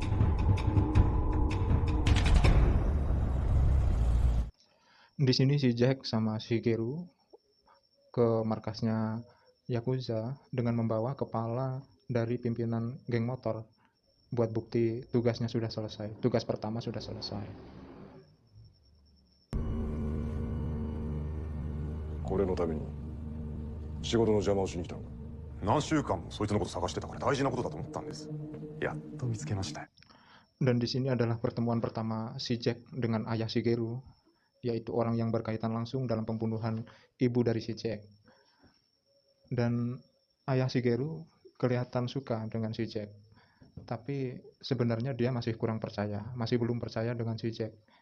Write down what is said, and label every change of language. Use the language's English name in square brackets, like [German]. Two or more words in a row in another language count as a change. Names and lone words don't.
[Indonesian] Di sini si Jack sama Shigeru ke markasnya Yakuza dengan membawa kepala dari pimpinan geng motor buat bukti tugasnya sudah selesai. Tugas pertama sudah selesai. [Japanese] これのために仕事の邪魔をしに来たのか。何週間もそいつのこと探してたから大事なことだと思ったんです。やっと見つけました。 [Indonesian] Dan di sini adalah pertemuan pertama si Jack dengan ayah Shigeru, yaitu orang yang berkaitan langsung dalam pembunuhan ibu dari si Jack. Dan ayah Shigeru kelihatan suka dengan si Jack, tapi sebenarnya dia masih kurang percaya, masih belum percaya dengan si Jack.